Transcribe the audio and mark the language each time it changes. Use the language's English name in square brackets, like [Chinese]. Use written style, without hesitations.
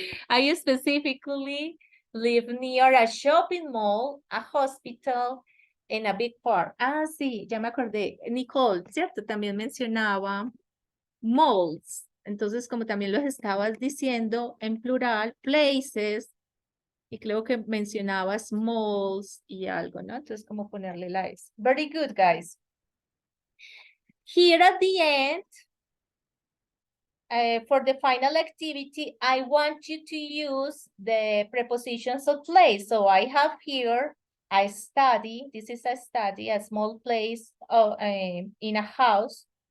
[English] I specifically live near a shopping mall, a hospital, and a big park. [Spanish] Ah, sí, ya me acordé. Nicole, ¿cierto? También mencionaba malls. Entonces, como también los estabas diciendo en plural, places, y creo que mencionabas malls y algo, ¿no? Entonces, como ponerle la S. [English] Very good, guys. Here at the end, for the final activity, I want you to use the prepositions of place. So I have here a study. This is a study, a small place in a house.